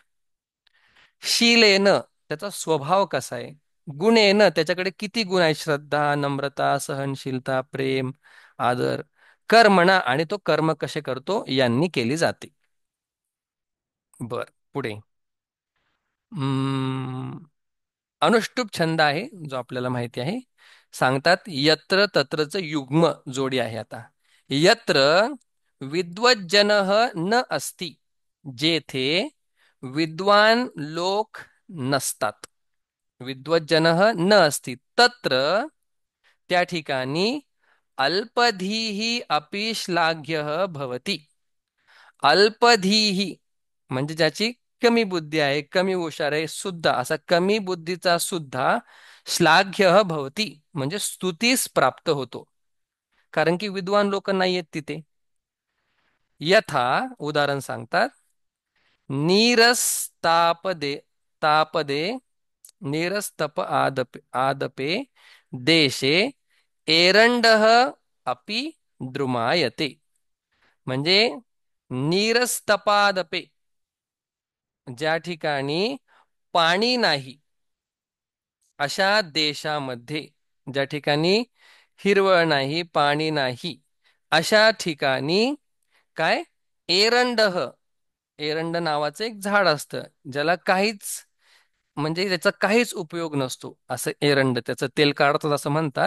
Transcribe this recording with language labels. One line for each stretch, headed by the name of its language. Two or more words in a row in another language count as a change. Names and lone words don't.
Marathi: शीलेन त्याचा स्वभाव कसा आहे, गुणेन त्याच्याकडे किती गुण आहेत, श्रद्धा, नम्रता, सहनशीलता, प्रेम, आदर, कर्मणा आणि तो कर्म कसे करतो यांनी केली जाते. बर, पुढे अनुष्टुप छंद आहे जो आपल्याला माहिती आहे. सांगतात
Sanskrit: यत्र तत्रच
Marathi: युग्म जोडी आहे.
Sanskrit: आता यत्र विद्वज्जन न अस्ति,
Marathi: जेथे विद्वान लोक नसतात,
Sanskrit: विद्वज्जन न अस्ति, तत्र
Marathi: त्या ठिकाणी
Sanskrit: अल्पधीही अपि श्लाघ्यः भवति.
Marathi: अल्पधीही म्हणजे ज्याची कमी बुद्धी आहे, कमी हुशार आहे सुद्धा, असा कमी बुद्धीचा सुद्धा
Sanskrit: श्लाघ्य भवती
Marathi: म्हणजे स्तुतीस प्राप्त होतो. कारण की विद्वान लोक नाही आहेत तिथे. यथा उदाहरण सांगतात.
Sanskrit: नीरस्तापदे तापदे नीरस्तप आदपे देशे एरंडः अपि द्रुमायते.
Marathi: म्हणजे नीरस्तपादपे ज्या ठिकाणी पाणी नाही अशा देशामध्ये, ज्या ठिकाणी हिरवळ नाही, पाणी नाही, अशा ठिकाणी काय, एरंडह, एरंड नावाचं एक झाड असतं, ज्याला काहीच म्हणजे त्याचा काहीच उपयोग नसतो, असं एरंड त्याचं तेल काढतात असं म्हणतात.